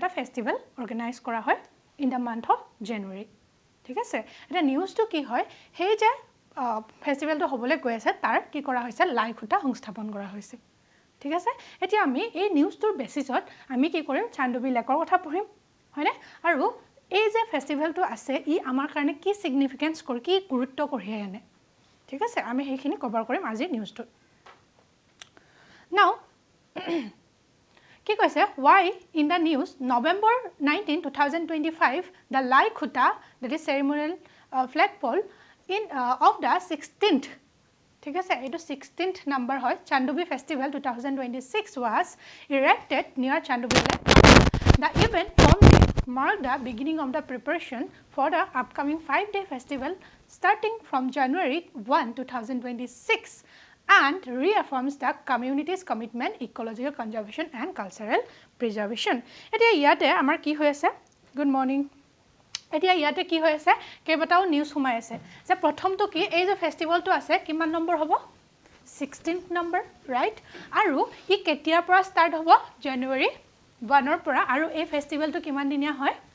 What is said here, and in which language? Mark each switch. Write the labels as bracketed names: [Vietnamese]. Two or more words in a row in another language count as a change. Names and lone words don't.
[Assamese] এটা [English] festival organise [Assamese] কৰা হয় [English] in the month of January [Assamese] ঠিক আছে এটা নিউজটো কি হয় সেই যে ফেষ্টিভেলটো হ'বলৈ গৈ আছে তাৰ কি কৰা হৈছে লাইখুটা সংস্থাপন কৰা হৈছে ঠিক আছে এতিয়া আমি এই নিউজটোৰ বেচিছত আমি কি কৰিম চান্দুবি লেকৰ কথা পঢ়িম হয়নে আৰু এই যে ফেষ্টিভেলটো আছে ই আমাৰ কাৰণে কি সিগনিফিকেন্স কৰি কি গুৰুত্ব কঢ়িয়াই আনে ঠিক আছে আমি সেইখিনি কভাৰ কৰিম আজি নিউজটো [English] নাও [Assamese] কি কৈছে [English] why in the news November 19 2025 the Laikhuta that is ceremonial flagpole in of the 16th [Assamese] ঠিক আছে এটো 16th number হয় [English] Chandubi festival 2026 was erected near Chandubi lake the event marked the beginning of the preparation for the upcoming 5-day festival starting from January 1 2026 and reaffirms the community's commitment ecological conservation and cultural preservation [Assamese] এতিয়া ইয়াতে আমাৰ কি হৈ আছে [English] good morning [Assamese] এতিয়া ইয়াতে কি হৈ আছে কেইবাটাও নিউজ সোমাই আছে যে প্ৰথমটো কি এই যে ফেষ্টিভেলটো আছে কিমান নম্বৰ হ'ব 16th নম্বৰ ৰাইট আৰু ই কেতিয়াৰ পৰা ষ্টাৰ্ট হ'ব জানুৱাৰী 1 ৰ পৰা আৰু এই ফেষ্টিভেলটো কিমান দিনীয়া হয়